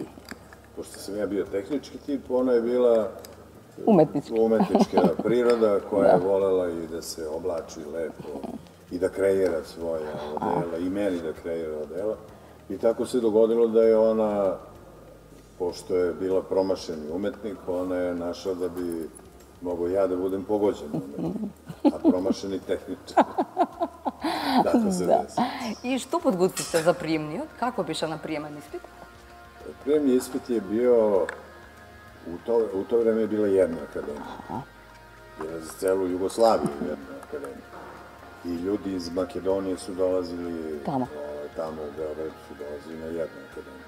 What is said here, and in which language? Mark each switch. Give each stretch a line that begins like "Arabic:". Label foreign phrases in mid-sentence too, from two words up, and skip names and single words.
Serbian: Pošto sam ja bio tehnički tip, ona je bila umetnička priroda koja je volela i da se oblači lepo i da kreira svoja odela i meni da kreira odela. I tako se dogodilo da je ona, pošto je bila promašeni umetnik, ona je našla da bi mogo ja da budem pogođen umetnik, a promašeni tehničar. Tako se desi.
Macedonian: И што подготвивте за приемниот? Како беше на приемен испит?
Serbian: Prijemni ispit je bio, u to vreme je bila jedna akademija. Bila za celu Jugoslaviju jedna akademija. I ljudi iz Makedonije su dolazili, tamo u Beogradu su dolazili na jednu akademiju.